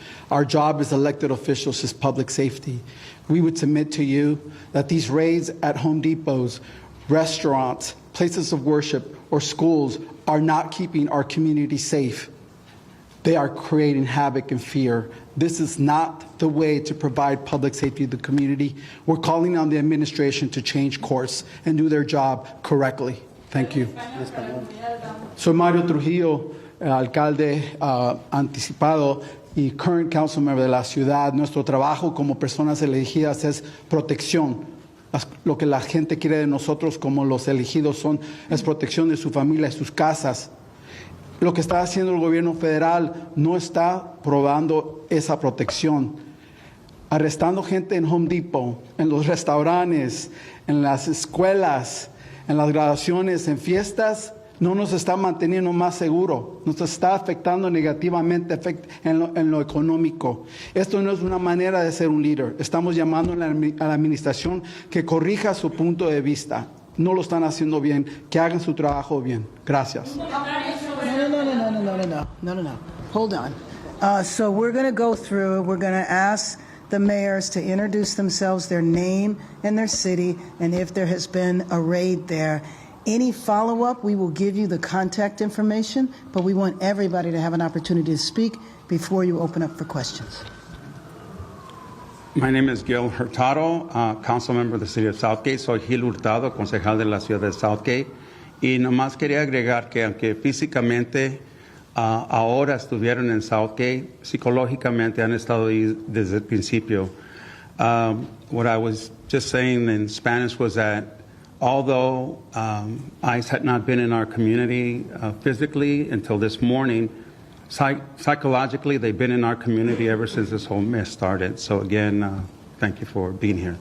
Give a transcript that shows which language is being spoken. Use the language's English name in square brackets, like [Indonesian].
[English] Our job as elected officials is public safety. We would submit to you that these raids at Home Depots, restaurants, places of worship, or schools are not keeping our community safe. They are creating havoc and fear. This is not the way to provide public safety to the community. We're calling on the administration to change course and do their job correctly. Thank you. [Spanish] Soy Mario Trujillo, alcalde anticipado y [English] current council member [Spanish] de la ciudad. Nuestro trabajo como personas elegidas es protección. Lo que la gente quiere de nosotros como los elegidos es protección de su familia y sus casas. Lo que está haciendo el gobierno federal no está probando esa protección. Arrestando gente en Home Depot, en los restaurantes, en las escuelas, en las graduaciones, en fiestas, no nos está manteniendo más seguro. Nos está afectando negativamente en lo económico. Esto no es una manera de ser un líder. Estamos llamando a la administración que corrija su punto de vista. No lo están haciendo bien. Que hagan su trabajo bien. Gracias. [English] No. Hold on. So we're going to go through, we're going to ask the mayors to introduce themselves, their name and their city, and if there has been a raid there. Any follow-up, we will give you the contact information, but we want everybody to have an opportunity to speak before you open up for questions. My name is Gil Hurtado, council member of the city of Southgate. [Spanish] Soy Gil Hurtado, concejal de la ciudad de Southgate. Y nomás quería agregar que aunque físicamente ahora estuvieron en Southgate, psicológicamente han estado ahí desde el principio. [English] What I was just saying in Spanish was that although ICE had not been in our community physically until this morning, psychologically they've been in our community ever since this whole mess started. So again, thank you for being here.